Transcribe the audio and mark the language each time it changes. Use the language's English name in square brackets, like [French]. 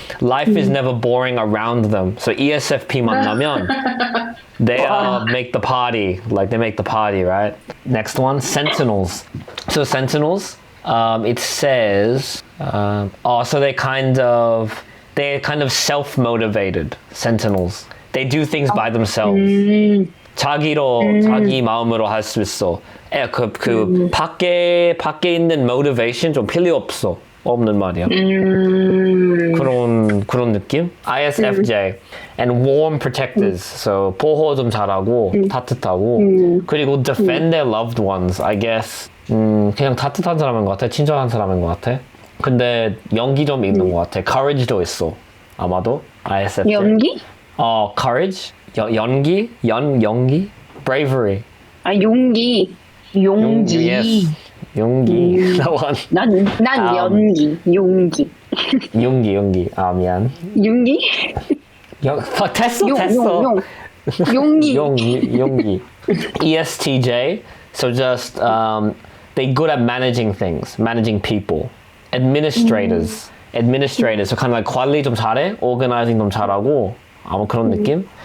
[English] Life is never boring around them. So ESFP [Korean] 만나면, [English] they make the party, they make the party, right? Next one, sentinels. So sentinels, it says, so they're kind of self-motivated sentinels. They do things by themselves. [Korean] 자기 마음으로 할 수 있어. 밖에 있는 motivation 좀 필요 없는 말이야. 그런 느낌? [English] ISFJ and warm protectors. So [Korean] 보호 좀 잘하고 따뜻하고 그리고 [English] defend their loved ones. I guess [Korean] 그냥 따뜻한 사람인 것 같아. 친절한 사람인 것 같아. 근데 연기 좀 있는 것 같아. Courage도 있어. 아마도 ISFJ. 연기? [English] Courage. [Korean] 연기? [English] Bravery. [Korean] 용기. [English] Yes. 용기. That one. [Korean] 난 연기. 용기. 용기. 미안. 용기? 됐어. 용기. [English] ESTJ. So just they're good at managing things, managing people. Administrators. So kind of like [Korean] 관리 좀 잘해, organizing 좀 잘하고 아마 그런 느낌.